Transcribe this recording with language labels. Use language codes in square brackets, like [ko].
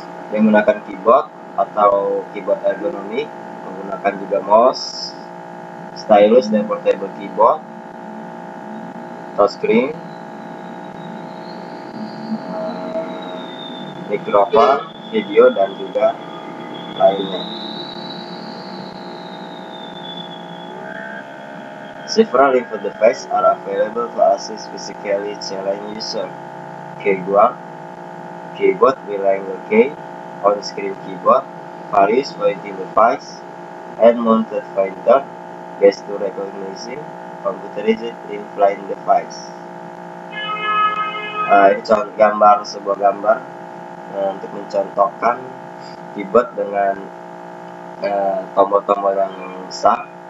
[id] Dia menggunakan keyboard atau keyboard ergonomik, menggunakan juga mouse, stylus dan portable keyboard, touchscreen, mikrofon, video dan juga lainnya. [en] Several input devices are available to assist physically challenged user. Keyboard with angle key, on-screen keyboard, various pointing device, hand-mounted pointer, gesture recognition, computerized in-flight device. [id] Ini sebuah gambar untuk mencontohkan keyboard dengan tombol-tombol yang besar.